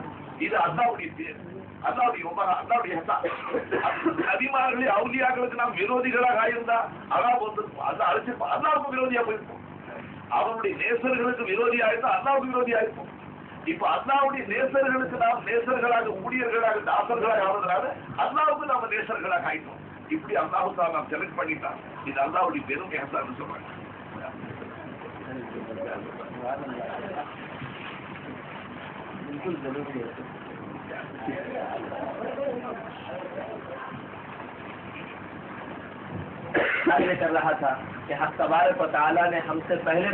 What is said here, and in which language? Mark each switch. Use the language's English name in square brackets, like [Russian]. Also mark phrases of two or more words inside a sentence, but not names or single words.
[Tamil] இது அல்லாஹ்வுடைய பேர், அல்லாஹ்வுடைய நபிமார்களே அவுலியாக்களுக்கு நாம் விரோதிகளாக ஆயிருந்தா அல்லாஹ் அல்லாஹ் அழைச்சிருப்போம், அல்லாஹ்வுக்கு விரோதியா போயிருப்போம். அவருடைய நேசர்களுக்கு விரோதியா இருந்தா அல்லாஹ்வுக்கு விரோதியா இருப்போம். இப்ப அல்லாஹ்வுடைய நேசர்களுக்கு நாம் நேசர்களாக, ஊழியர்களாக, தாசர்களாக ஆவதனால அல்லாஹ்வுக்கு நாம நேசர்களாக ஆயிட்டோம். இப்படி அல்லாஹ் தான் நாம் செலக்ட் பண்ணிட்டான். இது அல்லாஹ்வுடைய பெரும் இஹ்சான் சொல்றாங்க. [Hindi] कर रहा था कि हक तबारक व तआला ने हमसे पहले